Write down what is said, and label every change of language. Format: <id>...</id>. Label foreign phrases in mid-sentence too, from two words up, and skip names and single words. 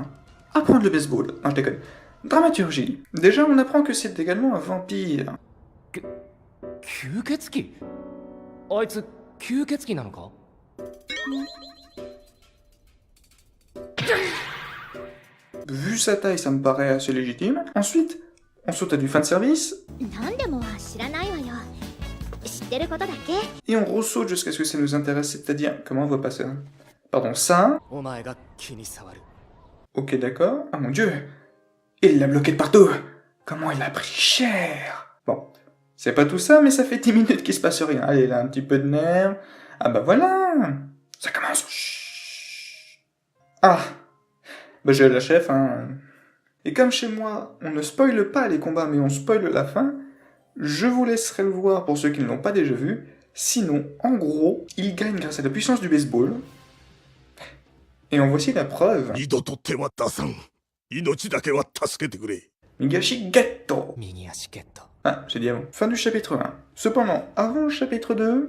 <fr>Apprendre le baseball. Non, je déconne. Dramaturgie. Déjà, on apprend que c'est également un vampire.</fr> <ja>吸血鬼あいつ吸血鬼なのか</ja> <fr>Vu sa taille, ça me paraît assez légitime. Ensuite, on saute à du fanservice.</fr> <ja>何でもは知らないわよ。知ってることだけ。</ja> <fr>Et on ressaute jusqu'à ce que ça nous intéresse, c'est-à-dire... Comment on voit pas ça? Pardon, ça.</fr> <ja>お前が気に障る</ja> <fr>Ok, d'accord. Ah mon dieu. Il l'a bloqué de partout. Comment il a pris cher. Bon, c'est pas tout ça, mais ça fait 10 minutes qu'il se passe rien. Allez, là, un petit peu de nerfs. Ah bah voilà. Ça commence. Chut. Ah. Bah j'ai la chef, hein. Et comme chez moi, on ne spoile pas les combats, mais on spoile la fin, je vous laisserai le voir pour ceux qui ne l'ont pas déjà vu. Sinon, en gros, il gagne grâce à la puissance du baseball. Et en voici la preuve.</fr> <ja>二度と手は出さん。命だけは助けてくれ。右足ゲット. 右足ゲット</ja> <fr>Ah, j'ai dit avant. Fin du chapitre 1. Cependant, avant le chapitre 2...</fr>